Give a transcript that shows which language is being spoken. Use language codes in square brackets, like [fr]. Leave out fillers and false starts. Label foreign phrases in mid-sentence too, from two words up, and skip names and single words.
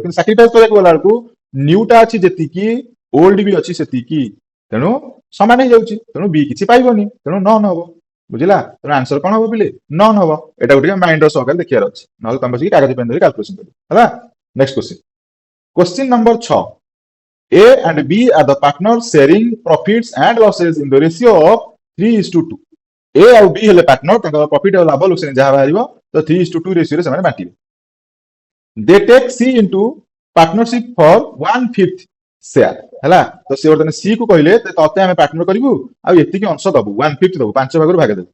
[or] କିନ୍ତୁ ସାକ୍ରିଫାଇସ କରିବାକୁ ଗଲା ବେଳକୁ ନ୍ୟୁ ଟା ଅଛି ଯେତିକି ଓଲ୍ଡ ବି ଅଛି ସେତିକି, ତେଣୁ ସମାନ ହେଇଯାଉଛି, ତେଣୁ ବି କିଛି ପାଇବନି, ତେଣୁ ନନ୍ ହବ। ବୁଝିଲା, ତେଣୁ ଆନ୍ସର କଣ ହବ ପିଲେ, ନନ୍ ହବ। ଏଟାକୁ ଟିକେ ମାଇଣ୍ଡର ସହକାରେ ଦେଖିବାର ଅଛି, ନହେଲେ ତମେ ବସିକି କାଗଜ ପେନ ଧରି କ୍ୟାଲକୁଲେସନ କରିବ। [en] ହେଲା, next question, question number 6. A and B are the partners sharing profits and losses in the ratio of 3:2। [or] A ଆଉ B ହେଲେ ପାର୍ଟନର, ତାଙ୍କର ପ୍ରଫିଟ ଆଉ ଲାଭ ଲୋକ ଯାହା ବାହାରିବ ତ 3:2 ରେସିଓରେ ସେମାନେ ବାଣ୍ଟିବେ। [en] they take C into partnership for 1/5 share. [or] ହେଲା, ତ ସେ ବର୍ତ୍ତମାନ ସି କୁ କହିଲେ ତତେ ଆମେ ପାର୍ଟନର କରିବୁ ଆଉ ଏତିକି ଅଂଶ ଦବୁ, 1/5 ଦବୁ, 5 ଭାଗରୁ ଭାଗ ଦେବୁ।